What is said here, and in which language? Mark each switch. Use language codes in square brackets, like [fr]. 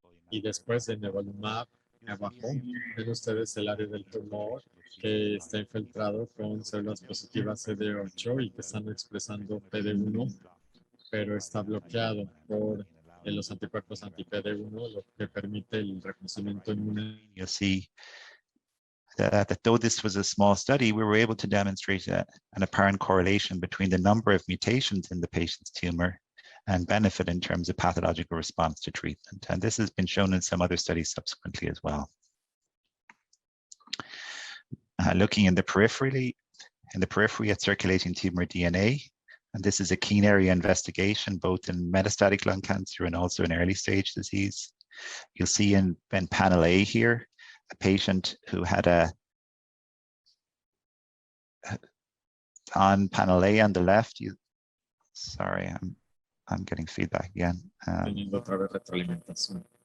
[es] Y después en nivolumab, abajo, ven ustedes el área del tumor que está infiltrado con células positivas CD8 y que están expresando PD1, pero está bloqueado por los anticuerpos anti-PD1, lo que permite el reconocimiento inmune. [en] You'll see that though this was a small study, we were able to demonstrate an apparent correlation between the number of mutations in the patient's tumor and benefit in terms of pathological response to treatment. And this has been shown in some other studies subsequently as well. Looking in the periphery at circulating tumor DNA, and this is a keen area investigation both in metastatic lung cancer and also in early stage disease. You'll see in panel A here, a patient who had on panel A on the left, sorry, I'm getting feedback again. [es] Teniendo otra vez retroalimentación.